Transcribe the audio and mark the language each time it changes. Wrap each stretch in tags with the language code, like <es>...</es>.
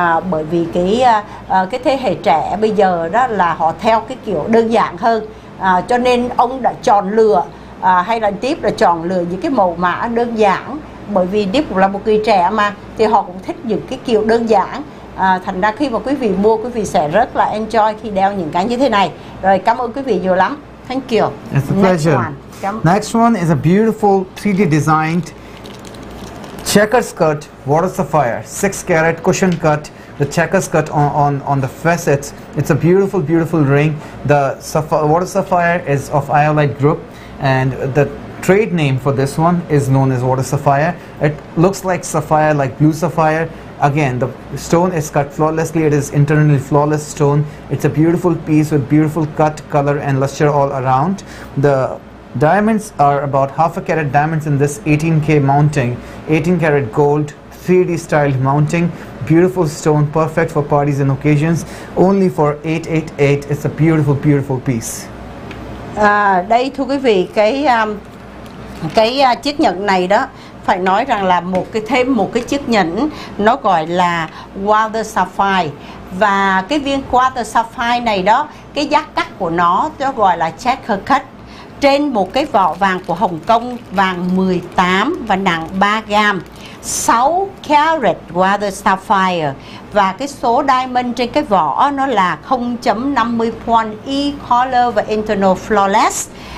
<vi>Bởi vì cái thế hệ trẻ bây giờ đó là họ theo cái kiểu đơn giản hơn, cho nên ông đã chọn lựa hay là Deep đã chọn lựa những cái màu mã đơn giản, bởi vì Deep cũng là một người trẻ mà, thì họ cũng thích những cái kiểu đơn giản. Thành ra khi mà quý vị mua, quý vị sẽ rất là enjoy khi đeo những cái như thế này. Rồi, cảm ơn quý vị nhiều lắm.</vi> <en>Thank you. It's a pleasure. Next one is a beautiful 3D designed checker skirt, water sapphire, 6 carat cushion cut, the checker skirt on the facets. It's a beautiful ring. The water sapphire is of iolite group, and the trade name for this one is known as water sapphire. It looks like sapphire, like blue sapphire. Again, the stone is cut flawlessly. It is internally flawless stone. It's a beautiful piece with beautiful cut, color and luster all around. The diamonds are about half a carat diamonds in this 18K mounting, 18 carat gold, 3D styled mounting, beautiful stone, perfect for parties and occasions, only for 888. It's a beautiful piece.</en> <vi>Đây thưa quý vị, cái chiếc nhẫn này đó, phải nói rằng là thêm một cái chiếc nhẫn, nó gọi là water sapphire. Và cái viên water sapphire này đó, cái giá cắt của nó gọi là checker cut, trên một cái vỏ vàng của Hồng Kông, vàng 18 và nặng 3 gram, 6 carat water sapphire, và cái số diamond trên cái vỏ nó là 0.50 point, e-color và internal flawless.</vi>